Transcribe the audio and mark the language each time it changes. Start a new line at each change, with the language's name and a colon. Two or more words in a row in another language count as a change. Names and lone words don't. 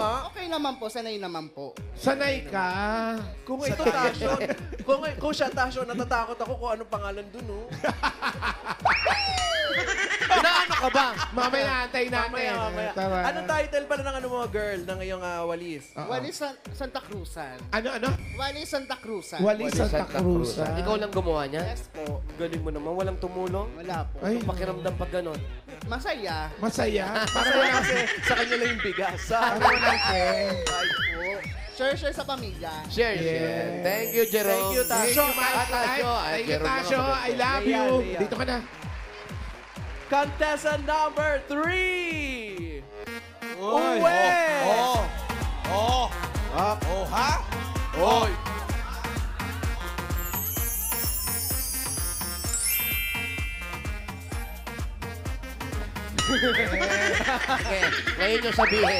Filipino: Okay naman po, sanay naman po. Sanay ka. Kung ito Tasyo, kung siya Tasyo, natatakot ako kung anong pangalan dun, oh. Inaano ka ba? Mamaya, antay natin. Mamaya. Tama. Anong title pala ng ano mo, girl, ng iyong walis? Wali Santa Cruzan. Ano? Wali Santa Cruzan. Wali Santa Cruz. Ikaw lang gumawa niya? Yes po. Galing mo naman, walang tumulong. Wala po. Ay, Pakiramdam pag gano'n. Masaya. masaya. Para Kasi wala kasi sa kanya lang yung bigas. Para wala Ay po. Share sa pamilya.
English: Share, share. Thank you, Jerome. Thank you, Tasyo. Tasyo. Thank you, Tasyo. I love Leia, you. Leia.
Filipino: Dito ka na.
English: Contestant number 3!
Filipino: Uwe! Oy. Sige, ngayon nyo sabihin.